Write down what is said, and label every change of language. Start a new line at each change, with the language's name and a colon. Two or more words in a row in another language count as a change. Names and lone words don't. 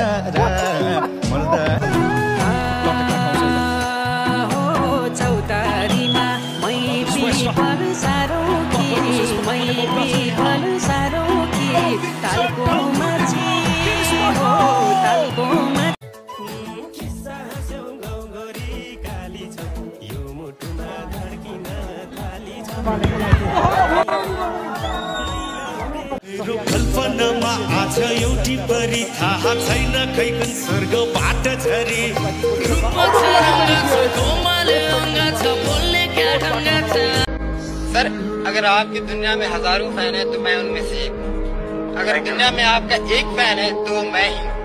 Nepali: चौतारीमा मै पिफल सारो कि मै पिफल सारो कि तालको माछी हो तालको किस्सा हाँस्यौ गाउँघरि काली छ यो मुटुमा धड्किन थाली छ कल्पनामा आज एउटी परी थाहा छैन खैकन स्वर्गबाट झरी
Hindi: सर अगर आपकी दुनिया में हजारों फैन है तो मैं उनमें से एक हूँ। अगर दुनिया में आपका एक फैन है तो मैं ही हूँ।